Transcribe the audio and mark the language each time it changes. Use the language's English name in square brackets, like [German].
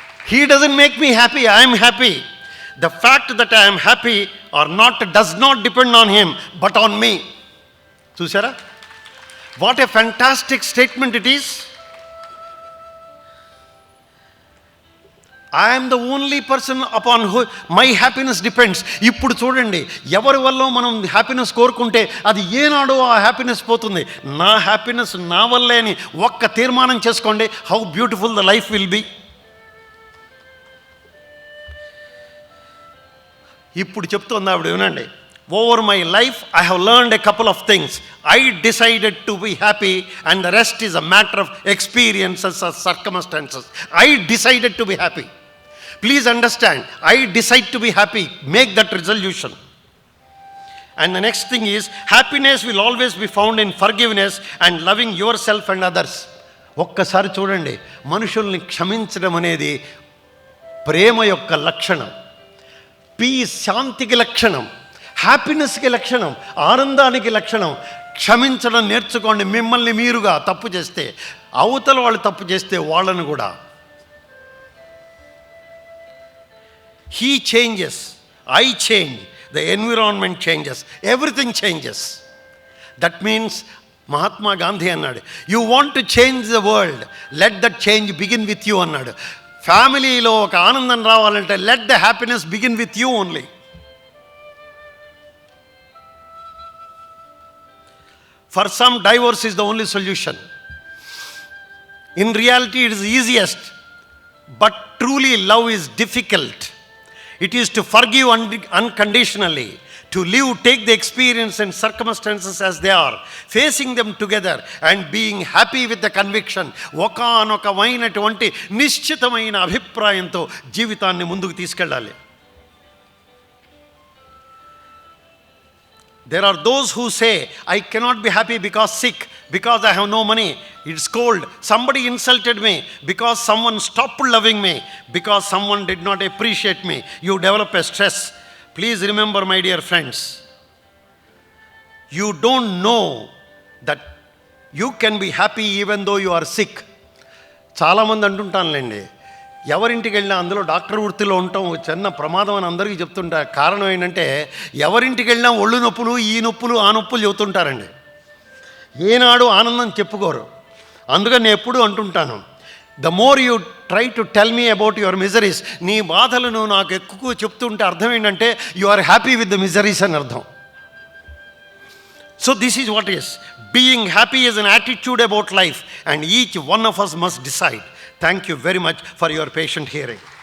[English] He doesn't make me happy, I am happy. The fact that I am happy or not does not depend on him, but on me. [Telugu] చూసారా? [English] What a fantastic statement it is. I am the only person upon who my happiness depends. [Telugu] ఇప్పుడు చూడండి, ఎవరి వల్ల మనం happiness కోరుకుంటే అది ఏనాడో ఆ హ్యాపీనెస్ పోతుంది. నా హ్యాపీనెస్ నా వల్లే అని ఒక్క తీర్మానం చేసుకోండి. [English] How beautiful the life will be. [Telugu] ఇప్పుడు చెప్తుంది ఆవిడ, వినండి. [English] Over my life I have learned a couple of things. I decided to be happy and the rest is a matter of experiences or circumstances. I decided to be happy. Please understand, I decide to be happy. Make that resolution. And the next thing is, happiness will always be found in forgiveness and loving yourself and others. [Telugu] ఒక్కసారి చూడండి, మనుషుల్ని క్షమించడం అనేది ప్రేమ యొక్క లక్షణం. Piece శాంతికి లక్షణం, హ్యాపీనెస్కి లక్షణం, ఆనందానికి లక్షణం. క్షమించడం నేర్చుకోండి. మిమ్మల్ని మీరుగా తప్పు చేస్తే, అవతల వాళ్ళు తప్పు చేస్తే వాళ్ళను కూడా. [English] He changes, I change, the environment changes, everything changes. That means Mahatma Gandhi [Telugu] అన్నాడు, [English] You want to change the world, let that change begin with you అన్నాడు. [Telugu] ఫ్యామిలీలో ఒక ఆనందం రావాలంటే [English] Let the happiness begin with you only. For some divorce is the only solution. In reality it is easiest, but truly love is difficult. It is to forgive unconditionally, to live, take the experience and circumstances as they are, facing them together and being happy with the conviction. [Telugu] ఒకానొకమైనటువంటి నిశ్చితమైన అభిప్రాయంతో జీవితాన్ని ముందుకు తీసుకెళ్ళాలి. [English] There are those who say, I cannot be happy because sick, because I have no money, it's cold, somebody insulted me, because someone stopped loving me, because someone did not appreciate me. You develop a stress. Please remember, my dear friends, you don't know that you can be happy even though you are sick. [Telugu] చాలామంది అంటుంటానులేండి, ఎవరింటికి వెళ్ళినా అందులో doctor వృత్తిలో ఉండటం చిన్న ప్రమాదం అని అందరికీ చెప్తుంటా. కారణం ఏంటంటే ఎవరింటికి వెళ్ళినా ఒళ్ళు నొప్పులు, ఈ నొప్పులు, ఆ నొప్పులు చెబుతుంటారండి. ఏనాడు ఆనందం చెప్పుకోరు. అందుకని నేను ఎప్పుడూ అంటుంటాను, [English] the more you try to tell me about your miseries, [Telugu] నీ బాధలను నాకు ఎక్కువ చెప్తుంటే అర్థం ఏంటంటే [English] you are happy with the miseries [Telugu] అని అర్థం. [English] So this is what is. Being happy is an attitude about life, and each one of us must decide. Thank you very much for your patient hearing.